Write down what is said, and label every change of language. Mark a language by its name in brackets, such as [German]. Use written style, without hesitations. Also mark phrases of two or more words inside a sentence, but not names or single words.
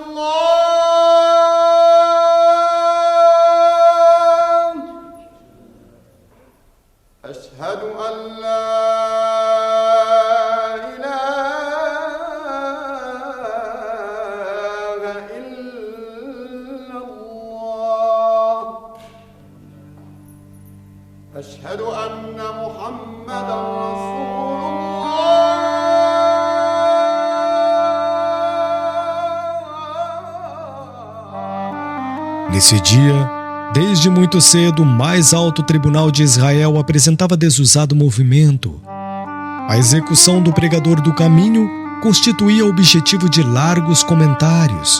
[Arabic] الله أشهد أن لا إله إلا الله أشهد أن محمدا رسول [Portuguese] Nesse dia, desde muito cedo, o mais alto tribunal de Israel apresentava desusado movimento. A execução do pregador do caminho constituía objetivo de largos comentários.